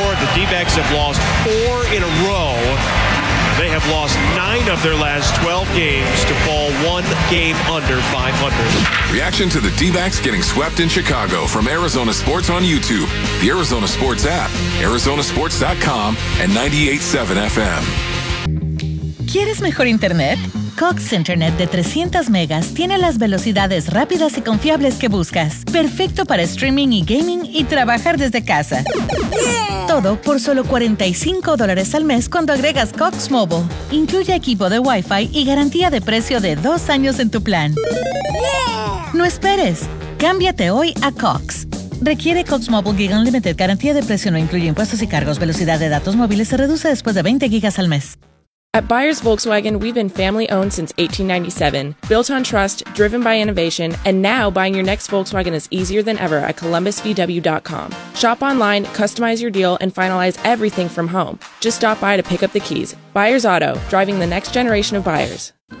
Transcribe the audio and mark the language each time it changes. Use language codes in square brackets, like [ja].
[en] The D-backs have lost 4 in a row. They have lost 9 of their last 12 games to fall 1 game under .500. Reaction to the D-backs getting swept in Chicago from Arizona Sports on YouTube, the Arizona Sports app, arizonasports.com, and 98.7 FM. [es] ¿Quieres mejor internet? Cox Internet de 300 megas tiene las velocidades rápidas y confiables que buscas. Perfecto para streaming y gaming y trabajar desde casa. Todo por solo $45 al mes cuando agregas Cox Mobile. Incluye equipo de Wi-Fi y garantía de precio de 2 años en tu plan. No esperes. Cámbiate hoy a Cox. Requiere Cox Mobile Gig Unlimited. Garantía de precio no incluye impuestos y cargos. Velocidad de datos móviles se reduce después de 20 gigas al mes. [en] At Byers Volkswagen, we've been family-owned since 1897. Built on trust, driven by innovation, and now buying your next Volkswagen is easier than ever at ColumbusVW.com. Shop online, customize your deal, and finalize everything from home. Just stop by to pick up the keys. Byers Auto, driving the next generation of buyers.